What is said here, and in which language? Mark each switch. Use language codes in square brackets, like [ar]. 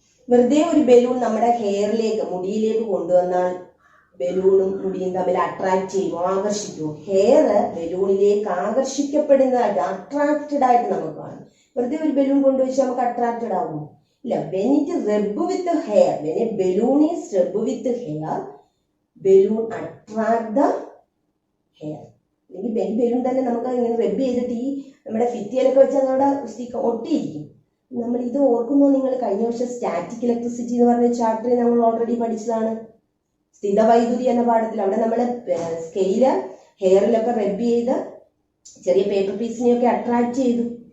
[ml] വെറുതെ ഒരു ബലൂൺ നമ്മുടെ ഹെയറിലേക്ക്, മുടിയിലേക്ക് കൊണ്ടുവന്നാൽ ബലൂണും മുടിയും തമ്മിൽ അട്രാക്ട് ചെയ്യുമോ, ആകർഷിക്കുമോ? ഹെയർ ബലൂണിലേക്ക് ആകർഷിക്കപ്പെടുന്നതായിട്ട്, അട്രാക്റ്റഡ് ആയിട്ട് നമുക്ക് കാണും. വെറുതെ ഒരു ബലൂൺ കൊണ്ടുവച്ചാൽ നമുക്ക് അട്രാക്റ്റഡ് ആകുമോ? ഇല്ല. [en] when it rub with the hair, when a balloon is rub with the hair, balloon attract the hair. [ml] അല്ലെങ്കിൽ ബലൂൺ തന്നെ നമുക്ക് ഇങ്ങനെ റബ്ബ് ചെയ്തിട്ട് ഈ നമ്മുടെ ഭിത്തിയിലൊക്കെ വെച്ചാൽ നമ്മുടെ ഒട്ടിയിരിക്കും. നമ്മൾ ഇത് ഓർക്കുന്നു, നിങ്ങൾ കഴിഞ്ഞ വർഷം സ്റ്റാറ്റിക് ഇലക്ട്രിസിറ്റി എന്ന് പറഞ്ഞ ചാപ്റ്ററിൽ നമ്മൾ ഓൾറെഡി പഠിച്ചതാണ്. സ്ഥിതവൈദ്യുതി എന്ന പാഠത്തിൽ അവിടെ നമ്മൾ സ്കെയില് ഹെയറിലൊക്കെ റബ്ബ് ചെയ്ത് ചെറിയ പേപ്പർ പീസിനെയൊക്കെ അട്രാക്ട് ചെയ്തു.